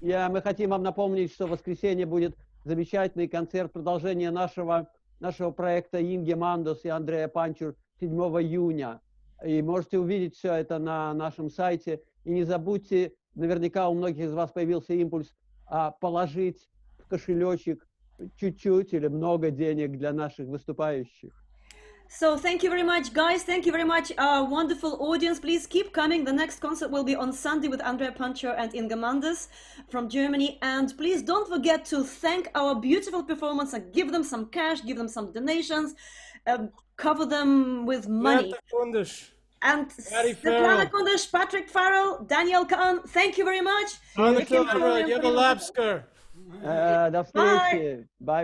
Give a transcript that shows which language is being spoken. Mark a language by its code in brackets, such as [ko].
[ru] мы хотим вам напомнить, что в воскресенье будет замечательный концерт, продолжение нашего проекта Инги Мандус и Андрея Панчур 7 июня. И можете увидеть все это на нашем сайте. И не забудьте, наверняка у многих из вас появился импульс положить в кошелечек чуть-чуть или много денег для наших выступающих. [en] So thank you very much, guys. Thank you very much, our wonderful audience. Please keep coming. The next concert will be on Sunday with Andrea Pancher and Inga Mandes from Germany. And please don't forget to thank our beautiful performers and give them some cash, give them some donations, cover them with money. [de] Bleibt gesund. [en] And Patty Svetlana Farrell. Kundish, Patrick Farrell, Daniel Kahn, thank you very much. Anna Kilmer, Yegor Lapsker. [ru] До встречи. [en] Bye-bye.